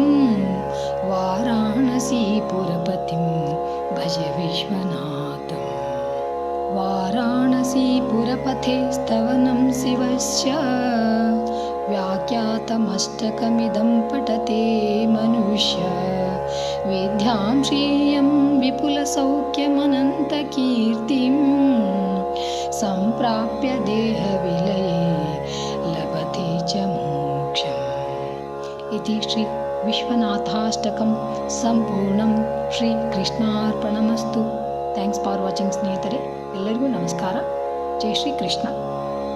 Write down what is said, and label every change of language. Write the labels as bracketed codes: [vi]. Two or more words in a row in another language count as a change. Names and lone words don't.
[sa] वाराणसीपुरपतिं भज विश्वनाथं वाराणसीपुरपथे स्तवनं शिवस्य व्याख्यातमष्टकमिदं पठते मनुष्य वेद्यां श्रेयं विपुलसौख्यमनन्तकीर्तिं सम्प्राप्य देहविलये लभते च मोक्षं. इति श्री विश्वनाथाष्टकं सम्पूर्णं. श्री कृष्णार्पणमस्तु. [en] thanks for watching ಸ್ನೇಹಿತರೆ. [kn] ಎಲ್ಲರಿಗೂ ನಮಸ್ಕಾರ. [hi] जय श्री कृष्ण.